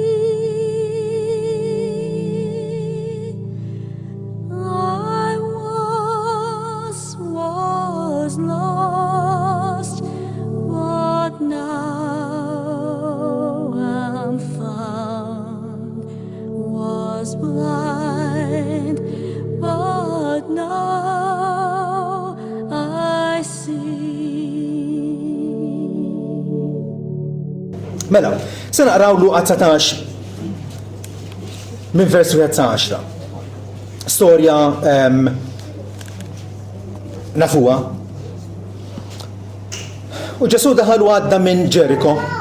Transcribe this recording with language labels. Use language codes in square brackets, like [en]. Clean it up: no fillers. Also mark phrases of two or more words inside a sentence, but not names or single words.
[en] I was lost, but now I'm found. Was blind, but now I see. [mt] Mela, se naqraw Luqa 19 minn versu 10. Storja nafuha. U Ġesu daħal u għadda minn Ġeriko.